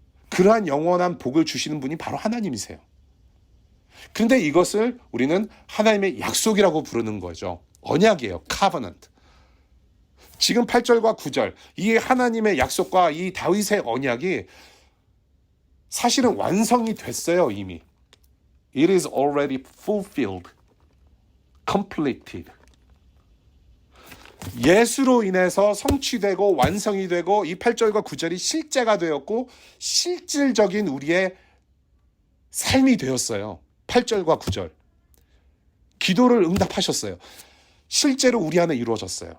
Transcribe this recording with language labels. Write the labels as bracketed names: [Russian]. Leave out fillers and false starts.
[Korean] 그러한 영원한 복을 주시는 분이 바로 하나님이세요. 그런데 이것을 우리는 하나님의 약속이라고 부르는 거죠. 언약이에요. covenant. 지금 8절과 9절, 이 하나님의 약속과 이 다윗의 언약이 사실은 완성이 됐어요, 이미. [English] It is already fulfilled, completed. [Korean] 예수로 인해서 성취되고 완성이 되고 이 8절과 9절이 실제가 되었고 실질적인 우리의 삶이 되었어요. 8절과 9절. 기도를 응답하셨어요. 실제로 우리 안에 이루어졌어요.